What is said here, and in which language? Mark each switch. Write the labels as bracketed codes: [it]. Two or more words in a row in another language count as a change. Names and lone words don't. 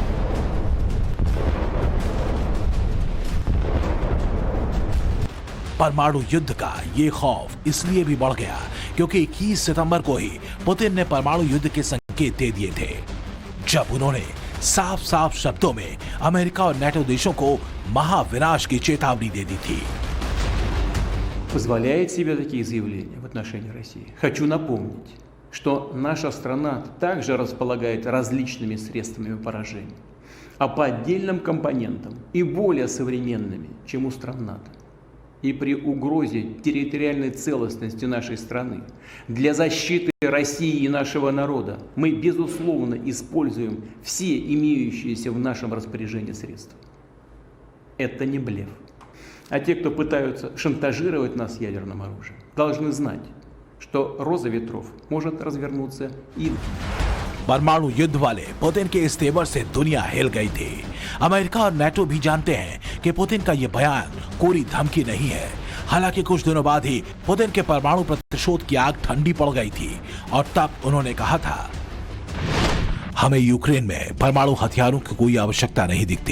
[hi] परमाणु युद्ध का ये खौफ इसलिए भी बढ़ गया क्योंकि 21 सितंबर को ही पुतिन ने परमाणु युद्ध के संकेत दे दिए थे, जब उन्होंने साफ साफ शब्दों में अमेरिका और नाटो देशों को महाविनाश की चेतावनी दे दी थी। [ru] Позволяет себе такие заявления в отношении России. Хочу напомнить, что наша страна также располагает различными средствами поражения, а по отдельным компонентам и более современными, чем у стран НАТО. И при угрозе территориальной целостности нашей страны для защиты России и нашего народа мы, безусловно, используем все имеющиеся в нашем распоряжении средства. Это не блеф. А те, кто пытаются шантажировать нас ядерным оружием, должны знать, что роза ветров может развернуться и... [hi] परमाणु युद्ध वाले पुतिन के इस तेवर से दुनिया हिल गई थी। अमेरिका और नेटो भी जानते हैं कि पुतिन का यह बयान कोई धमकी नहीं है। हालांकि कुछ दिनों बाद ही पुतिन के परमाणु प्रतिशोध की आग ठंडी पड़ गई थी और तब उन्होंने कहा था, हमें यूक्रेन में परमाणु हथियारों की कोई आवश्यकता नहीं दिखती।